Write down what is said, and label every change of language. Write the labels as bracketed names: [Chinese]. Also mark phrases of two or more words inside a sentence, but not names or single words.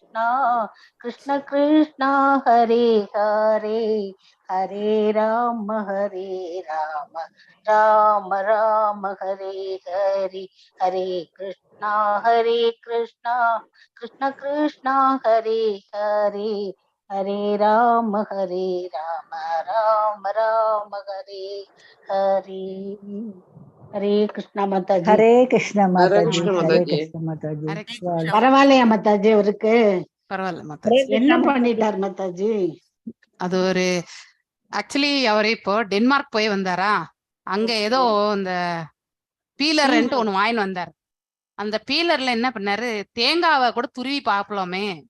[Sanskrit] Krishna Krishna Hare Hare Hare Rama Rama Rama Hare Hare Hare Krishna Krishna Krishna Hare Hare Hare Rama Rama Rama Hare Hare. Hare Krishna Mataji. Hare Krishna Hare Mataji. Krishna Hare Mataji. Krishna Mataji. [Tamil] பரவாயில்லையா மத்தாஜி? அவருக்கு பரவாயில்ல மத்தாஜி. என்ன பண்ணிட்டார் மத்தாஜி? அது ஒரு ஆக்சுவலி அவர் இப்போ டென்மார்க் போய் வந்தாரா, அங்க ஏதோ இந்த பீலர்ன்ட்டு ஒண்ணு வாங்கிட்டு வந்தார். அந்த பீலர்ல என்ன பண்ணாரு, தேங்காவை கூட துருவி பாக்கலாமே.